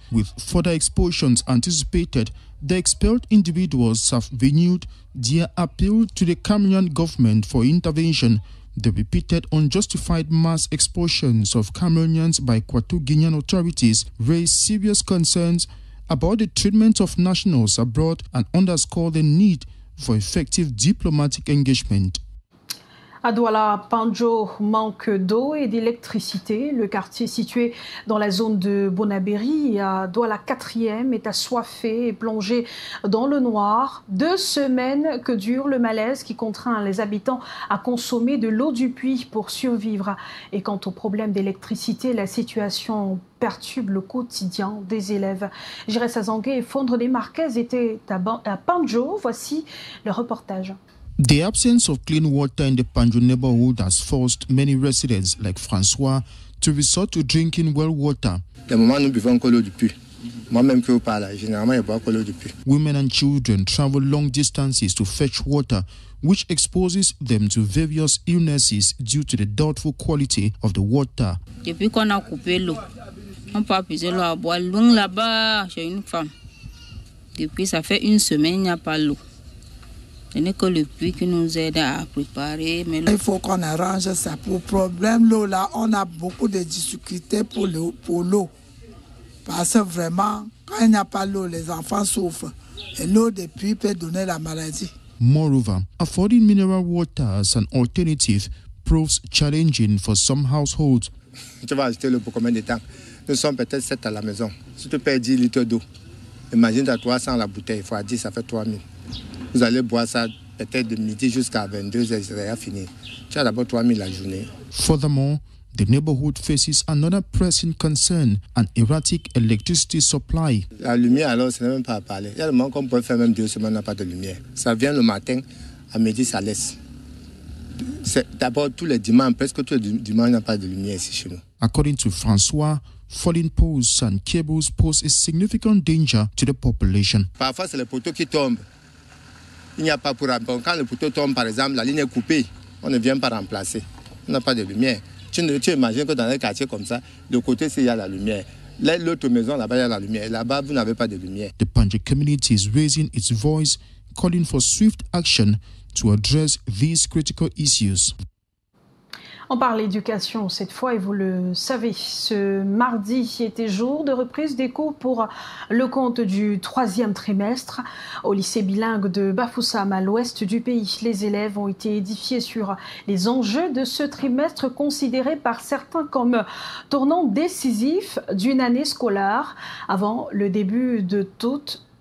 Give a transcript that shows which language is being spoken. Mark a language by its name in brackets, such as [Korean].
[English] With further expulsions anticipated, the expelled individuals have renewed their appeal to the Cameroonian government for intervention. The repeated unjustified mass expulsions of Cameroonians by Equatorial Guinean authorities raise serious concerns about the treatment of nationals abroad and underscore the need for effective diplomatic engagement. [French] À Douala, Pandjo manque d'eau et d'électricité. Le quartier situé dans la zone de Bonabéry, à Douala 4e, est assoiffé et plongé dans le noir. 2 semaines que dure le malaise qui contraint les habitants à consommer de l'eau du puits pour survivre. Et quant au problème d'électricité, la situation perturbe le quotidien des élèves. J'irai Sazangué et Fondrené Marquez étaient à Pandjo. Voici le reportage. [English] The absence of clean water in the Pandjo neighborhood has forced many residents like François to resort to drinking well water. [French] Le moment nous buvons que l'eau du puits. Moi-même qui vous parle, généralement, je bois que l'eau du puits. [English] Women and children travel long distances to fetch water, which exposes them to various illnesses due to the doubtful quality of the water. [French] Depuis qu'on a coupé l'eau, on peut puiser l'eau à boire loin là-bas chez une femme. Depuis ça fait 1 semaine, il n'y a pas l'eau. Ce n'est que le puits qui nous aide à préparer. Mais il faut qu'on arrange ça. Pour le problème, l'eau là, on a beaucoup de difficultés pour l'eau. Parce que vraiment, quand il n'y a pas l'eau, les enfants souffrent. Et l'eau des puits peut donner la maladie. [English] Moreover, affording mineral water as an alternative proves challenging for some households. [French] Tu vas acheter l'eau pour combien de temps? Nous sommes peut-être 7 à la maison. Si tu perds 10 litres d'eau, imagine tu as 300 la bouteille, il faut 10, ça fait 3000. Vous allez boire ça peut-être de midi jusqu'à 22h, ça va finir. Tu as d'abord 3000 la journée. [English] Furthermore, the neighborhood faces another pressing concern, an erratic electricity supply. [French] La lumière, alors, ce n'est même pas à parler. Il y a le moment qu'on peut faire même 2 semaines, on n'a pas de lumière. Ça vient le matin, à midi, ça laisse. D'abord, tous les dimanches, presque tous les dimanches, il n'y a pas de lumière ici chez nous. [English] According to François, falling poles and cables pose a significant danger to the population. [French] Parfois, c'est les poteaux qui tombent. Il n'y a pas pour remplacer. Quand le poteau tombe, par exemple, la ligne est coupée, on ne vient pas remplacer. On n'a pas de lumière. Tu imagines que dans un quartier comme ça, de côté, il y a la lumière. L'autre maison, là-bas, il y a la lumière. Là-bas, vous n'avez pas de lumière. [English] The Pandjo community is raising its voice, calling for swift action to address these critical issues. [French] On parle éducation cette fois et vous le savez, ce mardi était jour de reprise des cours pour le compte du 3e trimestre. Au lycée bilingue de Bafoussam à l'ouest du pays, les élèves ont été édifiés sur les enjeux de ce trimestre considéré par certains comme tournant décisif d'une année scolaire avant le début de toute